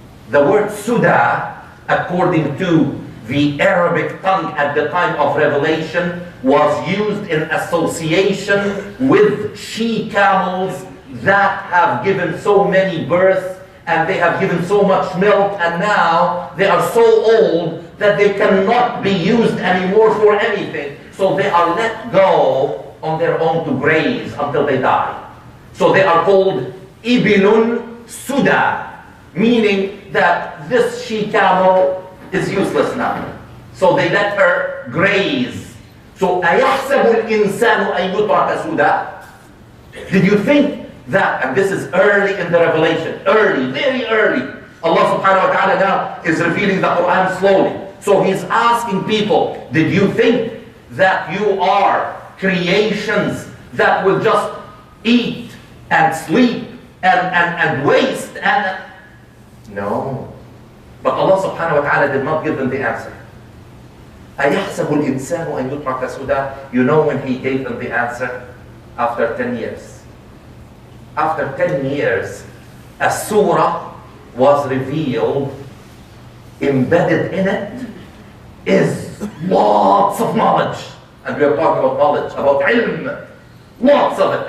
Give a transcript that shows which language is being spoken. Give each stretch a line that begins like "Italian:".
English: The word Suda, according to the Arabic tongue at the time of revelation, was used in association with she-camels that have given so many births and they have given so much milk, and now they are so old that they cannot be used anymore for anything. So they are let go on their own to graze until they die. So they are called Ibilun Suda, meaning that this she-camel is useless now. So they let her graze. So
Arabic: أَيَحْسَبُ الْإِنسَانُ أَن يُتْرَكَ سُدًى.
English: Did you think that, and this is early in the revelation, early, very early. Allah subhanahu wa ta'ala now is revealing the Quran slowly. So he's asking people, did you think that you are creations that will just eat and sleep and waste? And no. But Allah subhanahu wa ta'ala did not give them the answer.
Arabic: أَيَحْسَبُ الْإِنسَانُ أَنْ يُتْرَكَ سُدًى?
English: You know when he gave them the answer? After 10 years. After 10 years, a surah was revealed. Embedded in it is lots of knowledge. And we are talking about knowledge, about ilm. Lots of it.